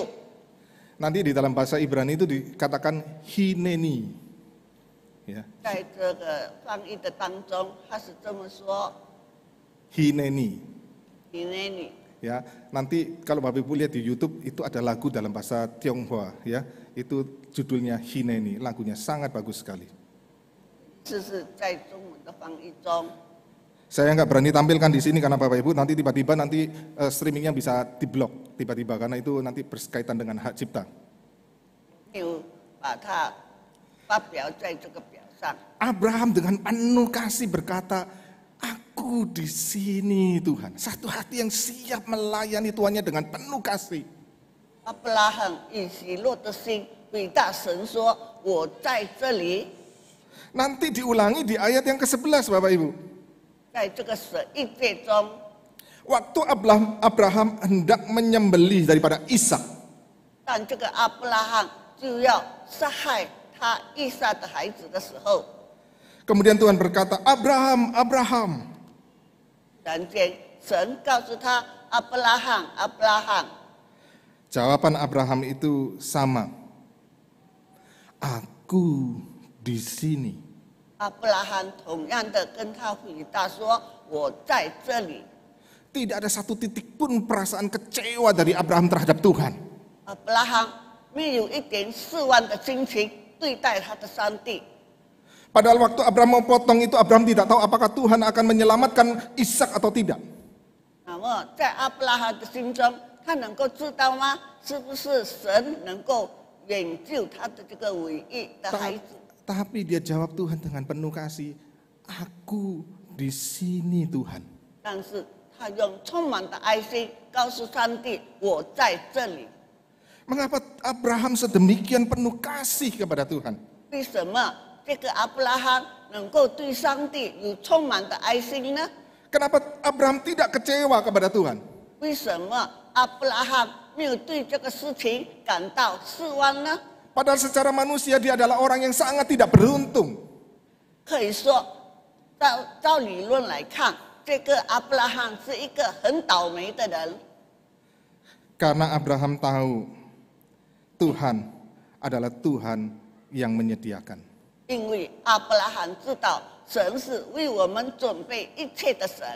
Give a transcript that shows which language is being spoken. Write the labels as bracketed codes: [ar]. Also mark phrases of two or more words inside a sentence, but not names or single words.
[id] Nanti di dalam bahasa Ibrani itu dikatakan hineni. Ya, [zh] 在这个翻译的当中，他是这么说 hineni. ：“ [id] Ya, nanti kalau Bapak Ibu lihat di YouTube itu ada lagu dalam bahasa Tionghoa, ya, itu judulnya Hineni, lagunya sangat bagus sekali. [zh] 这是在中文的翻译中。 [id] Saya nggak berani tampilkan di sini karena Bapak Ibu nanti tiba-tiba streamingnya bisa diblok tiba-tiba karena itu nanti berkaitan dengan hak cipta. [zh] 没有把它发表在这个表上。 [id] Abraham dengan penuh kasih berkata, "Aku di sini Tuhan." Satu hati yang siap melayani Tuannya dengan penuh kasih. [zh] 亚伯拉罕以喜乐的心对大神说：“我在这里。” [id] Nanti diulangi di ayat yang ke-11 Bapak Ibu. [zh] 在这个11节中， [id] Waktu Abraham hendak menyembelih daripada Ishak, [zh] 当这个亚伯拉罕就要杀害他以撒的孩子的时候， [id] kemudian Tuhan berkata, "Abraham, Abraham." [zh] 然间神告诉他：“亚伯拉罕，亚伯拉罕。” [id] Jawaban Abraham itu sama. "Aku di sini." [zh] 亚伯拉罕同样的跟他回答说：“我在这里。” [id] Tidak ada satu titik pun perasaan kecewa dari Abraham terhadap Tuhan. [zh] 亚伯拉罕没有一点失望的心情对待他的上帝。 [id] Padahal waktu Abraham mau potong itu, Abraham tidak tahu apakah Tuhan akan menyelamatkan Ishak atau tidak. [zh] 那么在亚伯拉罕的心中，他能够知道吗？是不是神能够拯救他的这个唯一的孩子？ [id] Tapi dia jawab Tuhan dengan penuh kasih, aku di sini Tuhan. [zh] 但是他用充满的爱心告诉上帝：“我在这里。” [id] Mengapa Abraham sedemikian penuh kasih kepada Tuhan? [zh] 为什么这个亚伯拉罕能够对上帝有充满的爱心呢？ [id] Kenapa Abraham tidak kecewa kepada Tuhan? [zh] 为什么亚伯拉罕没有对这个事情感到失望呢？ [id] Padahal secara manusia dia adalah orang yang sangat tidak beruntung. [zh] 可以说，照理论来看，这个亚伯拉罕是一个很倒霉的人。 [id] Karena Abraham tahu Tuhan adalah Tuhan yang menyediakan. [zh] 因为亚伯拉罕知道神是为我们准备一切的神，